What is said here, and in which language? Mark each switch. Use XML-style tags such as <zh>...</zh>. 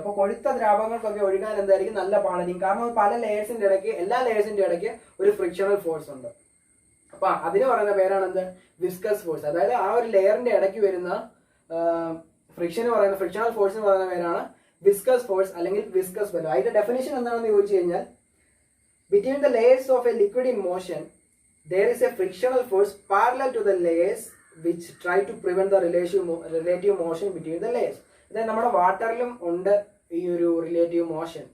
<ml>അപ്പൊ കൊഴുത്ത ദ്രാവകങ്ങൾക്കൊക്കെ ഒഴുകാൻ എന്തായിരിക്കും? നല്ല പാടായിരിക്കും. കാരണം പല ലെയേഴ്സിന്റെ ഇടയ്ക്ക്, എല്ലാ ലെയേഴ്സിന്റെ ഇടയ്ക്ക് ഒരു ഫ്രിക്ഷണൽ ഫോഴ്സ് ഉണ്ട്. അപ്പൊ അതിന് പറയുന്ന പേരാണ് എന്ത്? Viscous force. അതായത് ആ ഒരു ലെയറിന്റെ ഇടയ്ക്ക് വരുന്ന ഫ്രിക്ഷണൽ ഫോഴ്സ് എന്ന് പറയുന്ന പേരാണ് വിസ്കസ് ഫോഴ്സ് അല്ലെങ്കിൽ വിസ്കസ് ബലം. അതിന്റെ ഡെഫിനിഷൻ എന്താണെന്ന് ചോദിച്ചു കഴിഞ്ഞാൽ,</ml> <en>Between the layers of a liquid in motion there is a frictional force parallel to the layers which try to prevent the relative motion between the layers.</en> <ml>അതായത് നമ്മുടെ വാട്ടറിലും ഉണ്ട് ഈ ഒരു റിലേറ്റീവ് മോഷൻ.</ml>